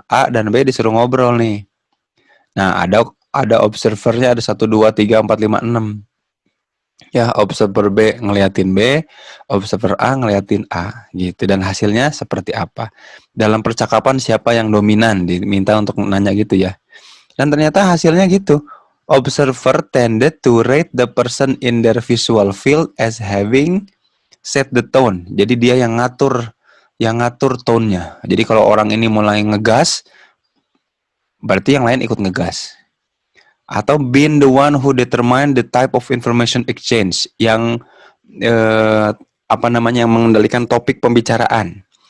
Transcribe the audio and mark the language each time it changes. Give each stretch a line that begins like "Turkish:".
Indonesian: A dan B disuruh ngobrol nih. Nah, ada observernya ada 1 2 3 4 5 6. Ya, observer B ngeliatin B, observer A ngeliatin A gitu dan hasilnya seperti apa. Dalam percakapan siapa yang dominan diminta untuk nanya gitu ya. Dan ternyata hasilnya gitu.
English: Observer tended to rate the person in their visual field as having set the tone.
Indonesian: Jadi dia yang ngatur tone-nya. Jadi kalau orang ini mulai ngegas, berarti yang lain ikut ngegas.
English: Atau been the one who determine the type of information exchange,
Indonesian: yang yang mengendalikan topik pembicaraan.